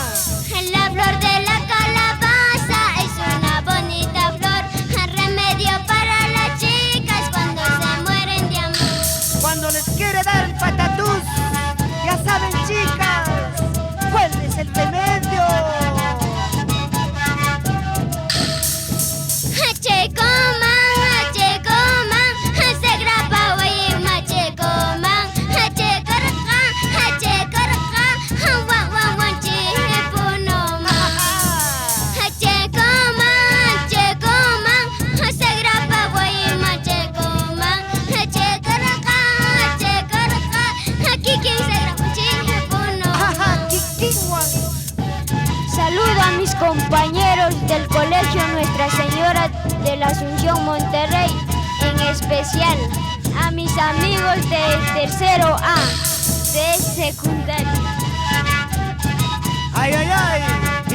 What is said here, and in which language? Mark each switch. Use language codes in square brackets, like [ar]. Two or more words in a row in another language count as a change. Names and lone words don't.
[es] La flor de la calabaza es una bonita flor, remedio para las chicas cuando se mueren de amor. Cuando les quiere dar patatús, ya saben, chicas, ¿cuál es el remedio? Checoman, se grapa guayma, checoman, checarca, wan, wan, wan, chipunoma. Checoman, se grapa guayma, checoman, checarca, kikin se grapa chipunoma. Saludo a mis compañeros del Colegio Nuestra Señora de la Asunción Monterrey, en especial a mis amigos del tercero A de secundaria. ¡Ay, ay, ay!